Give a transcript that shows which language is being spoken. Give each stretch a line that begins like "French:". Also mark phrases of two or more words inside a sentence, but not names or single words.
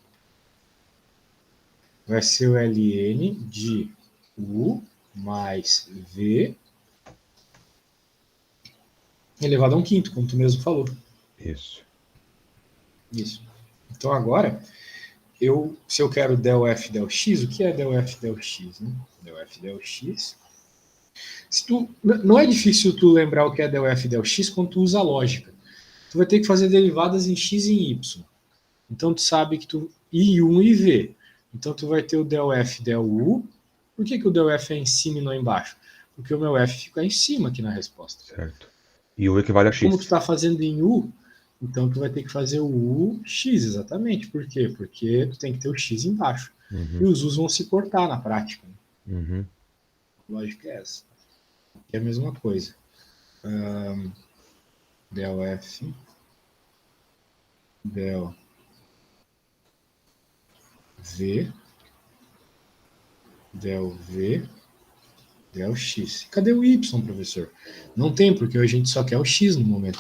Portuguese: Vai ser o ln de U mais V elevado a 1/5, como tu mesmo falou. Isso. Então agora, se eu quero del F del X, o que é del F del X? Né? Del F del X. Não é difícil tu lembrar o que é del F del X quando tu usa a lógica. Tu vai ter que fazer derivadas em X e em Y. Então tu sabe que I1 e V. Então tu vai ter o del F del U. Por que o del F é em cima e não embaixo? Porque o meu F fica em cima aqui na resposta. Certo. E U equivale a X. Como tu está fazendo em U, então tu vai ter que fazer o UX, exatamente. Por quê? Porque tu tem que ter o X embaixo. E os U's vão se cortar na prática. A lógica é essa. É a mesma coisa. Del F, del V, del V, del X. Cadê o Y, professor? Não tem, porque a gente só quer o X no momento.